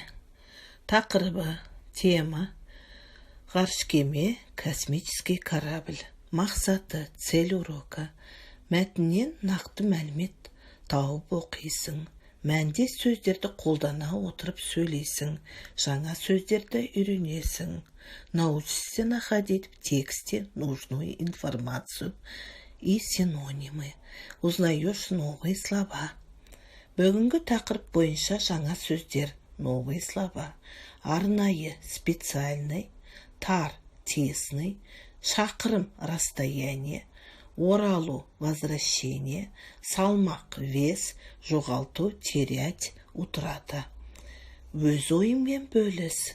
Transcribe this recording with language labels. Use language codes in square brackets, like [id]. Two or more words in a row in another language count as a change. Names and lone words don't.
[kk] Тақырыбы, тема: ғарыш кеме, [ru] космический корабль. Мақсаты, цель урока. [kk] Мәтіннен нақты мәлімет тауып оқисың. Мәнде сөздерді қолдана отырып сөйлейсің. Жаңа сөздерді үйренесің. [ru] Научишься находить в тексте нужную информацию и синонимы. Узнаешь новые слова. [kk] Бүгінгі тақырып бойынша жаңа сөздер: [ru] новые слова, арнайы, специальный, тар, тесный, шақырым, расстояние, оралу, возвращение, салмақ, вес, жоғалту, терять, утрата. [kk] Өз ойыңмен бөліс.